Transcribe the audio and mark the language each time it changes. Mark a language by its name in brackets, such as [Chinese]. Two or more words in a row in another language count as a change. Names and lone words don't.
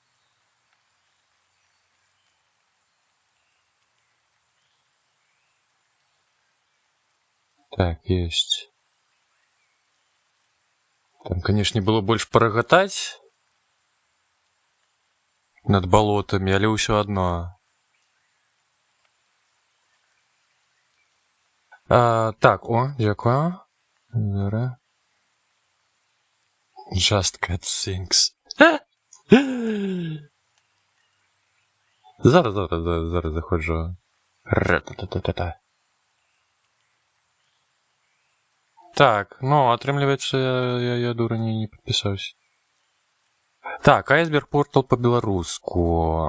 [Belarusian] Так, есть. Там, конечно, было больш парагатаць над балотамі, але ўсё адно. Так, дзякую. [English] Just cut things. [Belarusian] Зараз заходжу. Так, ну, атрымліваецца, я дура не падпісаўся. Так, Айсберг Портал па-беларуску.